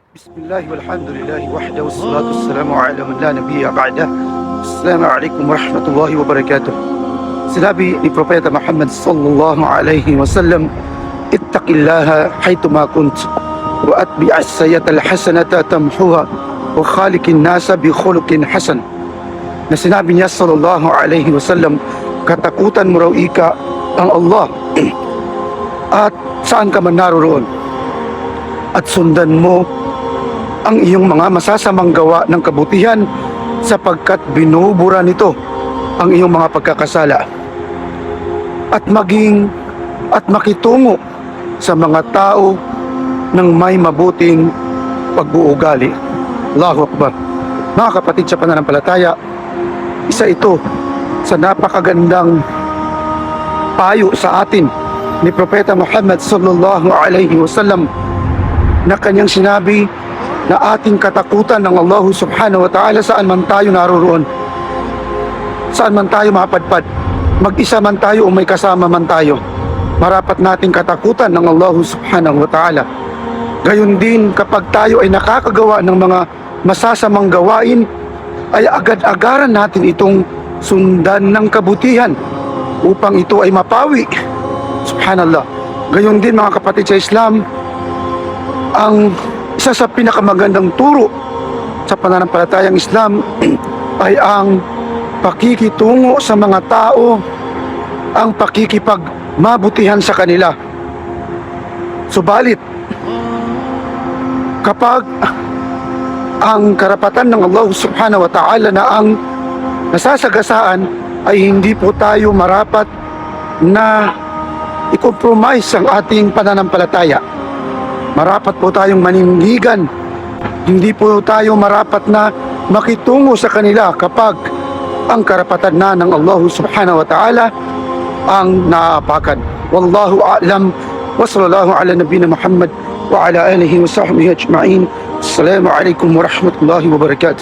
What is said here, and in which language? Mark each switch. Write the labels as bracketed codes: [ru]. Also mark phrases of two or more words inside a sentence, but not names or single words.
[ar] بسم الله والحمد لله وحده والصلاة والسلام على من لا نبي بعد. السلام عليكم ورحمة الله وبركاته. [tl] Sinabi ni Propeta [ar] Muhammad صلى الله عليه وسلم، اتق الله حيثما كنت وأتبع السيئة الحسنة تمحها وخالق الناس بخلق حسن. [tl] Na sinabi niya [ar] صلى الله عليه وسلم, [tl] katakutan mo raw ika ang Allah at saan ka man naroon, at sundan mo ang iyong mga masasamang gawa ng kabutihan sapagkat binubura nito ang iyong mga pagkakasala, at makitungo sa mga tao ng may mabuting pag-uugali. [ar] الله أكبر. [tl] Mga kapatid sa pananampalataya, isa ito sa napakagandang payo sa atin ni Propeta Muhammad [ar] صلى الله عليه وسلم [tl] na kanyang sinabi na ating katakutan ng Allah [ar] سبحانه وتعالى [tl] saan man tayo naroroon, saan man tayo mapadpad, mag-isa man tayo o may kasama man tayo, marapat nating katakutan ng Allah [ar] سبحانه وتعالى. [tl] Gayon din kapag tayo ay nakakagawa ng mga masasamang gawain, ay agad-agaran natin itong sundan ng kabutihan upang ito ay mapawi. Subhanallah. Gayon din mga kapatid sa Islam, ang isa sa pinakamagandang turo sa pananampalatayang Islam ay ang pakikitungo sa mga tao, ang pakikipagmabutihan sa kanila. Subalit, kapag ang karapatan ng Allah [ar] سبحانه وتعالى [tl] na ang nasasagasaan, ay hindi po tayo marapat na i-compromise ang ating pananampalataya. Marapat po tayong manindigan. Hindi po tayo marapat na makitungo sa kanila kapag ang karapatan na ng Allah [ar] سبحانه وتعالى [tl] ang naaapakan. [ar] والله أعلم وصلى الله على نبينا محمد وعلى آله وصحبه أجمعين. السلام عليكم ورحمة الله وبركاته.